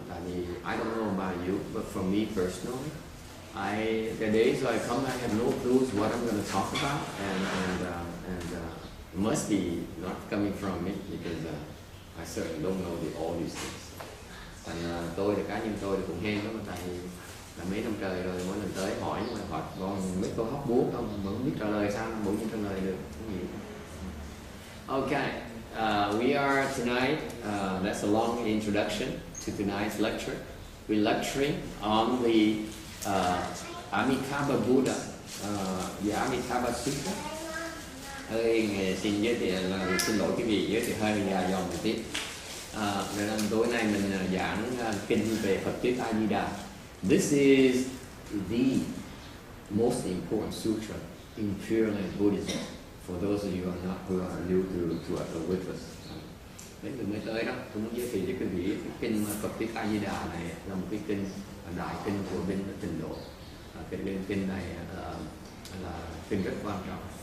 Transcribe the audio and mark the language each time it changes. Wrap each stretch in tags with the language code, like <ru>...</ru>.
<vi>Tại vì</vi> <en>I don't know about you, but for me personally, the days I come, I have no clues what I'm going to talk about, and it must be not coming from me because I certainly don't know all these things.</en> <vi>Thành tôi là cá nhân tôi thì cũng hên lắm, tại vì là mấy năm trời rồi mỗi lần tới hỏi nhưng mà hỏi còn mấy câu hóc búa không mà không biết trả lời sao, bỗng nhiên trả lời được cái gì.</vi> <en>Okay, we are tonight. That's a long introduction to tonight's lecture. We're lecturing on the Amitabha Buddha, the Amitabha Sutra.</en> <vi>Xin giới thiệu là xin lỗi cái gì giới thiệu hơi dài dòng một tí. Nên tối nay mình giảng kinh về Phật thuyết A Di Đà.</vi> <en>This is the most important sutra in Pure Land Buddhism. For those of you who are new to with us.</en> <vi>Mấy người mới tới đó, tôi muốn giới thiệu cho quý vị cái kinh Phật thuyết A Di Đà này là một cái kinh đại kinh của bên Tịnh độ. Cái kinh này là kinh rất quan trọng.</vi>